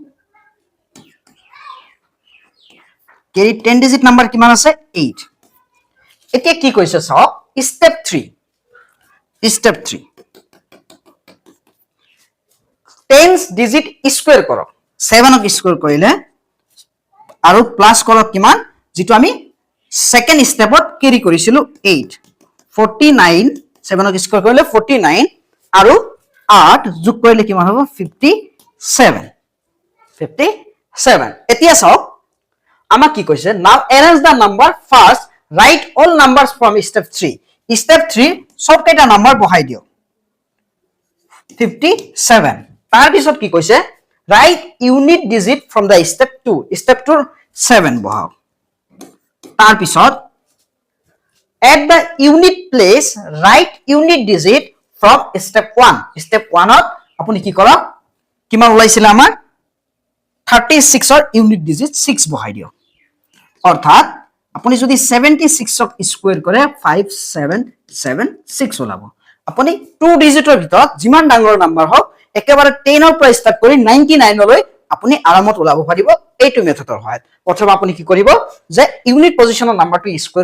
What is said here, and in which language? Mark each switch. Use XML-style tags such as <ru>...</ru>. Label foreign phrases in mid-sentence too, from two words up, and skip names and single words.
<as>10</as> <en>digit number</en> <as>কিমান আছে 8 এতিয়া কি কৈছে চাওক step 3 10</as> <en>digit square</en> <as>কৰক 7 ক স্কয়ার কৰিলে আৰু প্লাস কৰক কিমান যেটো আমি</as> <en>second stepত</en> <as>কেৰি কৰিছিলো 8 49 7 ক স্কয়ার কৰিলে 49 আৰু 8 যোগ কৰিলে কিমান হ'ব</as> <en>57</en> <as>এতিয়া চাওক আমাক কি কৈছে</as> <en>now arrange the number first write all numbers from step 3</en> <as>সব কেইটা নাম্বার বহাই দিও 57 তাৰ পিছত কি কৈছে</as> <en>write unit digit from the step 2</en> <as>7 বহাও তাৰ পিছত</as> <en>at the unit place write unit digit from step 1</en> <as>ত আপুনি কি কৰক কিমান ওলাইছিল আমাৰ 36 ৰ</as> <en>unit digit</en> <as>6 বহাই দিও অৰ্থাৎ আপুনি যদি 76 ক স্কয়ার কৰে 5776 ওলাব আপুনি 2 ডিজিটৰ ভিতৰত যিমান ডাঙৰ নাম্বাৰ হওক একেবাৰে 10 ৰ পৰা ষ্টাৰ্ট কৰি 99 লৈ আপুনি আৰামত ওলাব পাৰিব এইটো মেথডৰ সহায়ত প্ৰথম আপুনি কি কৰিব যে</as> <en>unit positionৰ numberটো square</en>